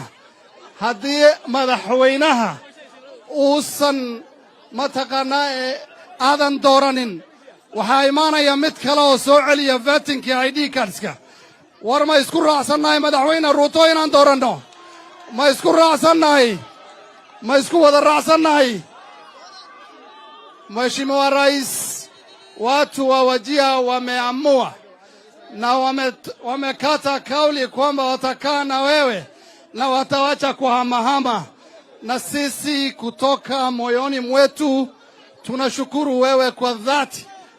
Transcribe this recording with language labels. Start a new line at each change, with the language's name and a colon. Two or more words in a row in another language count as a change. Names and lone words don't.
Somali: haddii madaxweynaha uusan mataqaanaa aadan dooranin waxaa imaanaya mid kale oo soo celiya vettingkii ID cardska. war ma isku raacsannahay madaxweyne Ruto inaan dooranno? ma isku raacsannahay? ma isku wada raacsannahay?
Swahili: Mheshimiwa Rais, watu wa Wajia wameamua na wamekata kauli kwamba watakaa na wewe na watawacha kuhamahama, na sisi kutoka moyoni mwetu tunashukuru wewe kwa dhati.